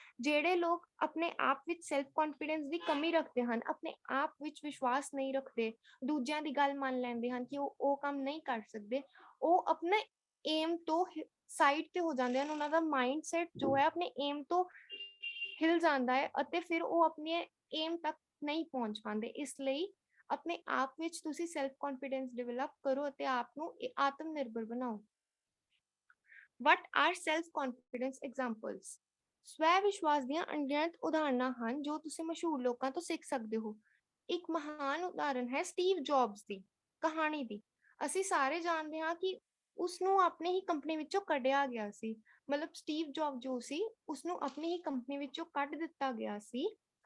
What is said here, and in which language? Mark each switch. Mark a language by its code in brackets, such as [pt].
[pa] ਜਿਹੜੇ ਲੋਕ ਆਪਣੇ ਆਪ ਵਿੱਚ ਸੈਲਫ ਕੌਨਫੀਡੈਂਸ ਦੀ ਕਮੀ ਰੱਖਦੇ ਹਨ, ਆਪਣੇ ਆਪ ਵਿੱਚ ਵਿਸ਼ਵਾਸ ਨਹੀਂ ਰੱਖਦੇ, ਦੂਜਿਆਂ ਦੀ ਗੱਲ ਮੰਨ ਲੈਂਦੇ ਹਨ ਕਿ ਉਹ ਕੰਮ ਨਹੀਂ ਕਰ ਸਕਦੇ, ਉਹ ਆਪਣੇ ਏਮ ਤੋਂ ਸਾਈਡ ਤੇ ਹੋ ਜਾਂਦੇ ਹਨ। ਉਹਨਾਂ ਦਾ ਮਾਈਂਡ ਸੈਟ ਜੋ ਹੈ ਆਪਣੇ ਏਮ ਤੋਂ ਹਿਲ ਜਾਂਦਾ ਹੈ ਅਤੇ ਫਿਰ ਉਹ ਆਪਣੇ ਏਮ ਤੱਕ ਨਹੀਂ ਪਹੁੰਚ ਪਾਉਂਦੇ। ਇਸ ਲਈ ਆਪਣੇ ਆਪ ਵਿੱਚ ਤੁਸੀਂ ਸੈਲਫ ਕੌਨਫੀਡੈਂਸ ਡਿਵੈਲਪ ਕਰੋ ਅਤੇ ਆਪ ਨੂੰ ਆਤਮ ਨਿਰਭਰ ਬਣਾਓ। [en] What are self-confidence examples? [pa] ਸਵੈ ਵਿਸ਼ਵਾਸ ਦੀਆਂ ਅਣਗਿਣਤ ਉਦਾਹਰਨਾਂ ਹਨ ਜੋ ਤੁਸੀਂ ਮਸ਼ਹੂਰ ਲੋਕਾਂ ਤੋਂ ਸਿੱਖ ਸਕਦੇ ਹੋ। ਇੱਕ ਮਹਾਨ ਉਦਾਹਰਨ ਹੈ ਸਟੀਵ ਜੌਬਸ ਦੀ ਕਹਾਣੀ ਦੀ। ਅਸੀਂ ਸਾਰੇ ਜਾਣਦੇ ਹਾਂ ਕਿ ਉਸਨੂੰ ਆਪਣੀ ਹੀ ਕੰਪਨੀ ਵਿੱਚੋਂ ਕੱਢਿਆ ਗਿਆ ਸੀ। ਮਤਲਬ ਸਟੀਵ ਜੌਬ ਜੋ ਸੀ, ਉਸਨੂੰ ਆਪਣੀ ਹੀ ਕੰਪਨੀ ਵਿੱਚੋਂ ਕੱਢ ਦਿੱਤਾ ਗਿਆ ਸੀ।